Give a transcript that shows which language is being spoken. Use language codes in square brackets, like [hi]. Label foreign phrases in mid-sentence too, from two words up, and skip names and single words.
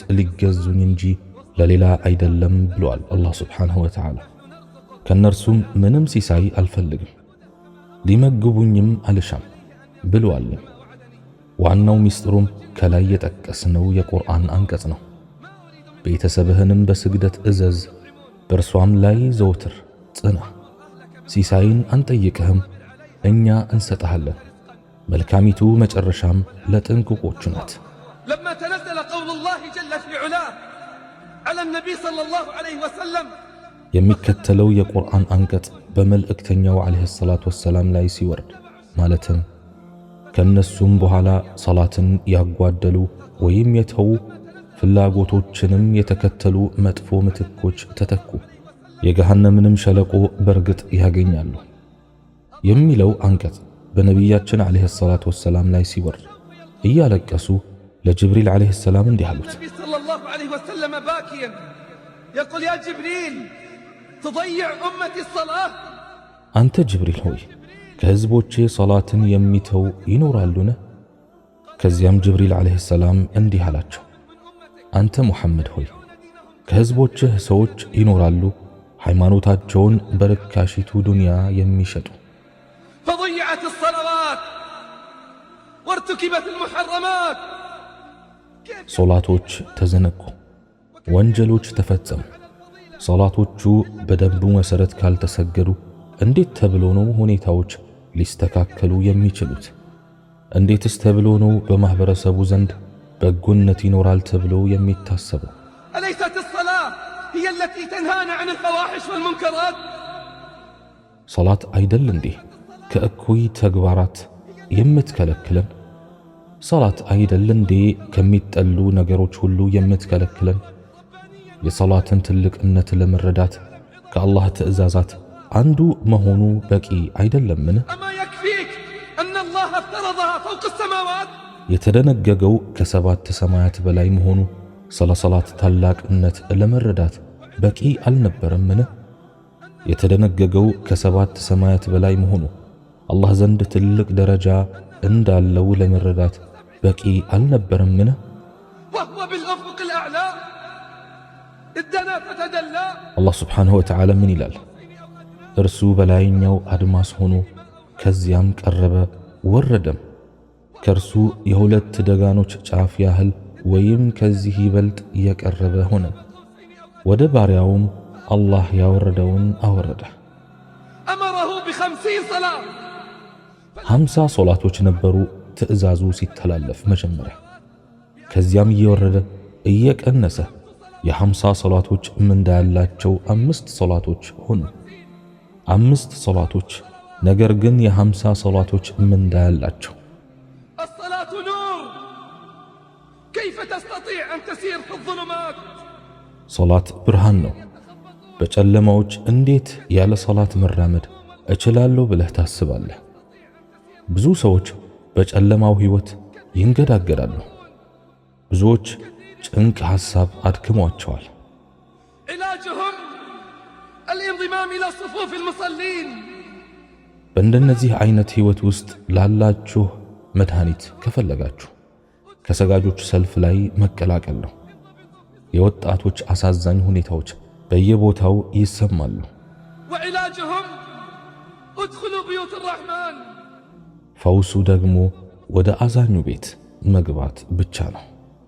[am] ሊገዙኝ እንጂ ለሌላ አይደለም ብሏል አላህ [ar] سبحانه وتعالى። [am] ከነርሱም ምንም ሲሳይ አልፈልግም፣ ሊመግቡኝም አልሻም ብሏል። ዋናው ሚስጥሩም ከላይ የጠቀስነው የቁርአን አንቀጽ ነው። ቤተሰብህንም በስግደት እዘዝ፣ በእርሷም ላይ ዘውትር ጽና፣ ሲሳይን አንጠይቅህም እኛ እንሰጥሃለን፣ መልካሚቱ መጨረሻም ለጥንቁቆቹ ናት። [ar] لما تنزل قول الله جل في علاه على النبي صلى الله عليه وسلم [am] የሚከተለው የቁርአን አንቀጽ በመልእክተኛው [ar] عليه الصلاة والسلام [am] ላይ ሲወርድ ማለትም ከነሱም በኋላ ሰላትን ያጓደሉ ወይም የተዉ ፍላጎቶችንም የተከተሉ መጥፎ ምትኮች ተተኩ፣ የገሃነምንም ሸለቆ በርግጥ ያገኛሉ የሚለው አንቀጽ በነቢያችን [ar] عليه الصلاة والسلام [am] ላይ ሲወርድ እያለቀሱ ለጅብሪል [ar] عليه السلام [am] እንዲህ አሉት፣ [ar] صلى الله عليه وسلم باكيا يقول يا جبريل تضيع أمتي الصلاة [am] አንተ ጅብሪል ሆይ ከህዝቦቼ ሶላትን የሚተው ይኖራሉን? ከዚያም ጅብሪል [ar] عليه السلام [am] እንዲህ አላቸው፣ አንተ ሙሐመድ ሆይ ከሕዝቦችህ ሰዎች ይኖራሉ ሃይማኖታቸውን በርካሽቱ ዱንያ የሚሸጡ [ar] فضيعت الصلوات وارتكبت المحرمات [am] ሶላቶች ተዘነጉ፣ ወንጀሎች ተፈጸሙ። ሶላቶቹ በደንቡ መሰረት ካልተሰገዱ እንዴት ተብሎ ነው ሁኔታዎች ሊስተካከሉ የሚችሉት? እንዴትስ ተብሎ ነው በማህበረሰቡ ዘንድ በጎነት ይኖራል ተብሎ የሚታሰበው? [ar] أليست الصلاة هي التي تنهانا عن الفواحش والمنكرات؟ [am] ሶላት አይደል እንዴ ከእኩይ ተግባራት የምትከለክለን? ሶላት አይደል እንዴ ከሚጠሉ ነገሮች ሁሉ የምትከለክለን? የሶላትን ትልቅነት ለመረዳት ከአላህ ትእዛዛት አንዱ መሆኑ በቂ አይደለምን? [ar] أما يكفيك أن الله افترضها فوق السماوات؟ [am] የተደነገገው ከሰባት ሰማያት በላይ መሆኑ ስለ ሶላት ታላቅነት ለመረዳት በቂ አልነበረምን? የተደነገገው ከሰባት ሰማያት በላይ መሆኑ አላህ ዘንድ ትልቅ ደረጃ እንዳለው ለመረዳት በቂ አልነበረምን? [ar] وهو بالأفق الأعلى ادنا فتدلى [am] አላህ [ar] سبحانه وتعالى [am] ምን ይላል? እርሱ በላይኛው አድማስ ሆኖ ከዚያም ቀረበ ወረደም፣ ከእርሱ የሁለት ደጋኖች ጫፍ ያህል ወይም ከዚህ ይበልጥ የቀረበ ሆነ። ወደ ባሪያውም አላህ ያወረደውን አወረደ። [ar] أمره ب50 صلاة [am] 50 ሶላቶች ነበሩ ትእዛዙ ሲተላለፍ መጀመሪያ። ከዚያም እየወረደ እየቀነሰ የ50 ሶላቶች ምንዳ ያላቸው 5 ሶላቶች ሆኑ። 5 ሶላቶች ነገር ግን የ50 ሶላቶች ምንዳ ያላቸው። [ar] الصلاة نور كيف تستطيع أن تسير في الظلمات؟ [am] ሶላት ብርሃን ነው። በጨለማዎች እንዴት ያለ ሶላት መራመድ እችላለሁ ብለህ ታስባለህ? ብዙ ሰዎች በጨለማው ህይወት ይንገዳገዳሉ። ብዙዎች ጭንቅ ሐሳብ አድክሟቸዋል። [ar] علاجهم الانضمام إلى صفوف المصلين [am] በእንደነዚህ አይነት ህይወት ውስጥ ላላችሁ መድኃኒት ከፈለጋችሁ ከሰጋጆች ሰልፍ ላይ መቀላቀል ነው። የወጣቶች አሳዛኝ ሁኔታዎች በየቦታው ይሰማሉ። [ar] وعلاجهم ادخلوا بيوت الرحمن [am] ፈውሱ ደግሞ ወደ አዛኙ ቤት መግባት ብቻ ነው።